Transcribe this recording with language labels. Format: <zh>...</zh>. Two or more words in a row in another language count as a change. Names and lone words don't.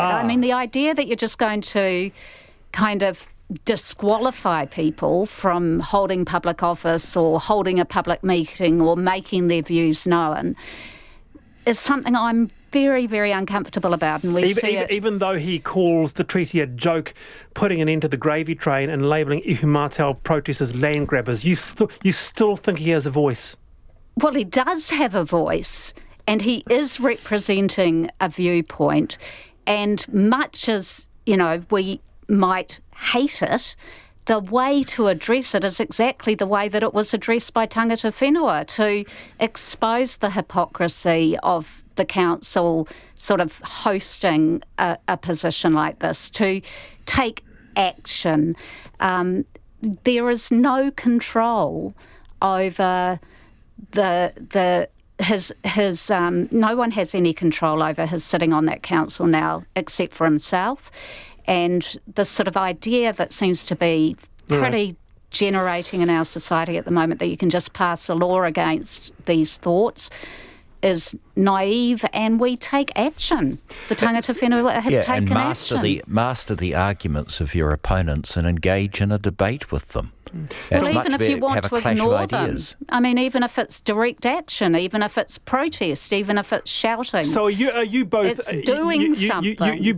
<en>I mean, the idea that you're just going to kind of disqualify people from holding public office or holding a public meeting or making their views known is something I'm very, very uncomfortable about. And even though he calls the treaty a joke, putting an end to the gravy train and labelling</en> <mi>ihu mātao</mi> <en>protesters land grabbers, you still think he has a voice? Well, he does have a voice, and he is representing a viewpoint. And much as, we might hate it, the way to address it is exactly the way that it was addressed by</en> <mi>tangata whenua,</mi> <en>to expose the hypocrisy of the council sort of hosting a position like this, to take action. There is no control over his no one has any control over his sitting on that council now except for himself. And this sort of idea that seems to be pretty generating in our society at the moment, that you can just pass a law against these thoughts, is naive, and we take action. The</en> <mi>tangata whenua</mi> <en>have taken action. Master the arguments of your opponents and engage in a debate with them. Well, even if you want to ignore them, I mean, even if it's direct action, even if it's protest, even if it's shouting. So are you both? It's doing something.</en>